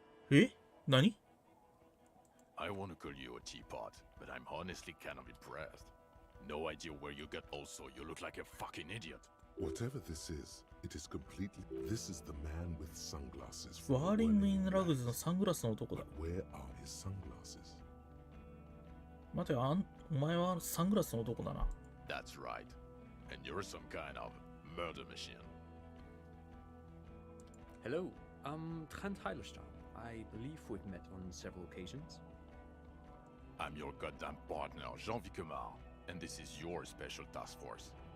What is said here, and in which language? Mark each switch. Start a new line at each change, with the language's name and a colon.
Japanese: え何
English: I want to call you a teapot, but I'm honestly kind of impressed. No idea where you got also. You look like a fucking idiot. Whatever this is, it is completely. This is the man with sunglasses.
Japanese: ワーリング・イン・ラグズのサングラスの男だ。
English: Where are his sunglasses?
Japanese: 待て、お前はサングラスの男だな。
English: That's right. And you're some kind of murder machine. Hello, Trent Heilerstein. I believe we've met on several occasions. I'm your goddamn partner, Jean-Vic Kemar, and this is your special task force.